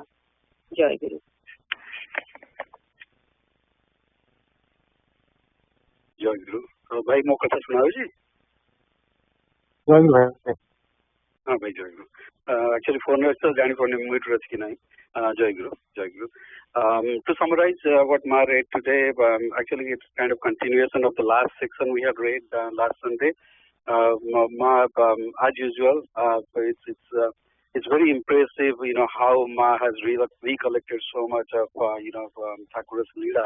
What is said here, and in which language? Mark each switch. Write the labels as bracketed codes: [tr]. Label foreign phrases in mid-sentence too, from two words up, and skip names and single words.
[or] ଜୟ ଗୁରୁ। ଜୟ ଗୁରୁ। ଭାଇ ମୋ କଥା ଶୁଣା ହଉଛି? ଜୟ ଗୁରୁ ଭାଇ। ହଁ ଭାଇ ଜୟ ଗୁରୁ। ଆକ୍ଚୁଆଲି ଫୋନରେ ଅଛି ତ ଜାଣିପାରୁନି ମ୍ୟୁଟ୍ରେ ଅଛି କି ନାହିଁ। ଜୟ ଗୁରୁ, ଜୟ ଗୁରୁ. [en] To summarize what Ma read today, actually it's kind of continuation of the last section we had read last Sunday. Ma, as usual, it's very impressive, how Ma has recollected so much of, Thakura's Lila.